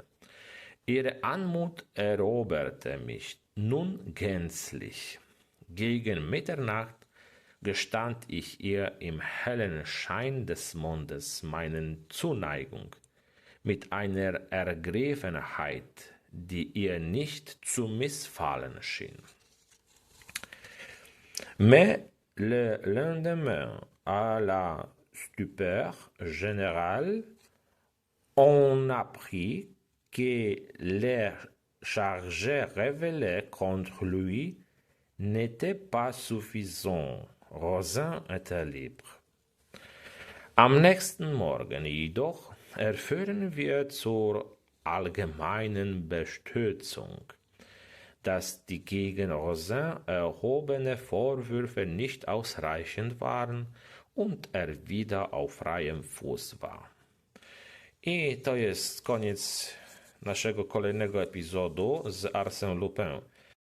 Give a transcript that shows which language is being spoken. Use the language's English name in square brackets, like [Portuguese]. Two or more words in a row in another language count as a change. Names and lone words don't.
[German] Ihre Anmut eroberte mich nun gänzlich. Gegen Mitternacht gestand ich ihr im hellen Schein des Mondes meine Zuneigung mit einer Ergriffenheit, die ihr nicht zu missfallen schien. [French] Mais le lendemain, à la stupeur générale, on apprit que les charges révélées contre lui n'étaient pas suffisants. Rosin était libre. [German] Am nächsten Morgen jedoch erfuhren wir zur allgemeinen Bestürzung, dass die gegen Rosin erhobene Vorwürfe nicht ausreichend waren und er wieder auf freiem Fuß war. [Polish] I to jest koniec naszego kolejnego epizodu z Arsène Lupin.